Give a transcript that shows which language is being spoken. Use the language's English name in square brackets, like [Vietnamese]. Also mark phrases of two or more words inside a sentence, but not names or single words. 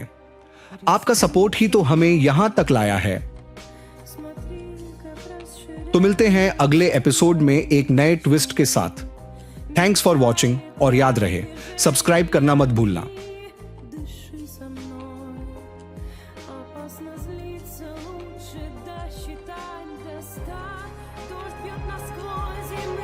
[Hindi] आपका सपोर्ट ही तो हमें यहां तक लाया है। तो मिलते हैं अगले एपिसोड में एक नए ट्विस्ट के साथ। [English] thanks for watching [Hindi] और याद रहे सब्सक्राइब करना मत भूलना। [Russian] Дыши со мной, опасно злиться, лучше досчитать до 100. Дождь бьет насквозь,